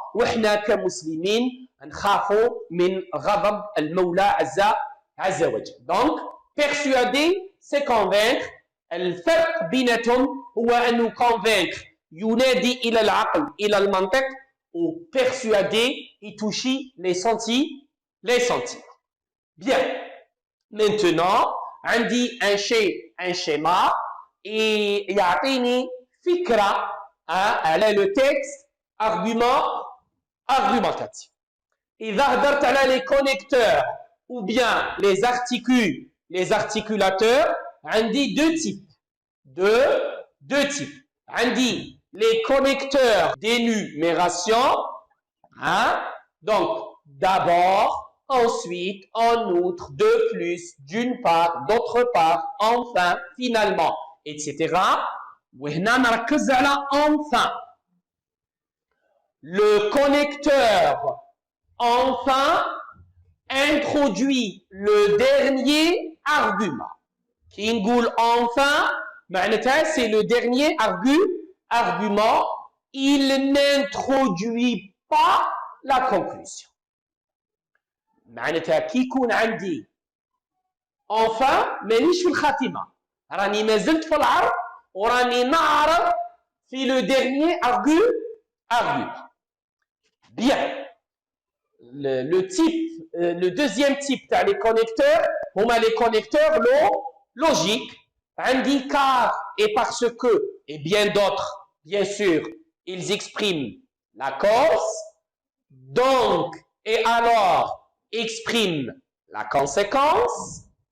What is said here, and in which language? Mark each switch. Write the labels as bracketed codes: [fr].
[ar] وإحنا كمسلمين نخافوا من غضب المولى عز وجل. [fr] donc persuader c'est convaincre. [ar] الفرق بيناتهم هو أنه convaincre ينادي إلى العقل إلى المنطق [fr] ou persuader et toucher les sentiments. Bien. Maintenant, [ar] عندي [fr] un schéma et [ar] يعطيني فكرة على [fr] le texte argumentatif. [ar] إذا هدرت على [fr] les connecteurs ou bien les articulateurs [ar] عندي [fr] deux types. عندي les connecteurs d'énumération. Donc d'abord ensuite, en outre, de plus, d'une part, d'autre part, enfin, finalement, etc. [ar] وهنا نركز على enfin. [fr] Le connecteur enfin introduit le dernier argument. Qui [ar] نقول [fr] enfin, [ar] معناتها [fr] c'est le dernier argument. Il n'introduit pas la conclusion. [ar] معناتها كي يكون عندي enfin مانيش في الخاتمة، راني مازلت في العرض وراني نعرض في [fr] le dernier argument. Bien. Le deuxième type تاع les connecteurs [ar] هما [fr] les connecteurs logiques. عندي car et parce que et bien d'autres, bien sûr, ils expriment la cause. Donc et alors expriment la conséquence.